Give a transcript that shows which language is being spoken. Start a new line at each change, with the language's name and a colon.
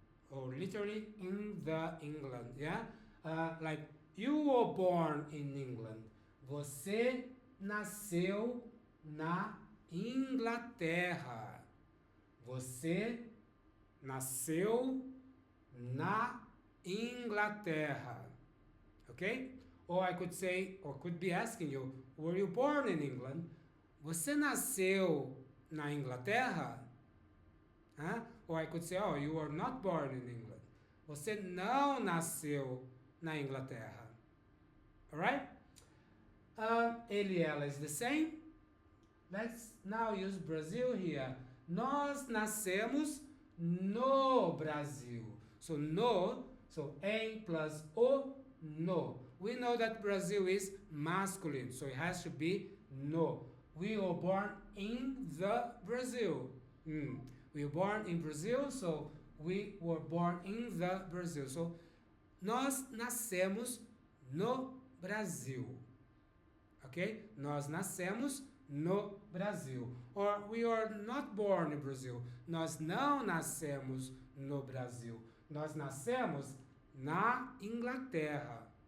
English: Or literally in the England, yeah? Like, you were born in England.
Portuguese: Você nasceu na Inglaterra. Você nasceu na Inglaterra.
English: Okay? Or I could say, or could be asking you, were you born in England?
Portuguese: Você nasceu na Inglaterra? Huh?
English: Or I could say, oh, you were not born in England.
Portuguese: Você não nasceu na Inglaterra.
English: Alright?
Portuguese: Ele e ela
English: is the same. Let's now use Brazil here.
Portuguese: Nós nascemos no Brasil.
English: So no, so em plus o, no. We know that Brazil is masculine, so it has to be no. We were born in the Brazil. We were born in Brazil, so we were born in the Brazil.
Portuguese: So, nós nascemos no Brasil. Ok? Nós nascemos no Brasil.
English: Or, we are not born in Brazil.
Portuguese: Nós não nascemos no Brasil. Nós nascemos na Inglaterra.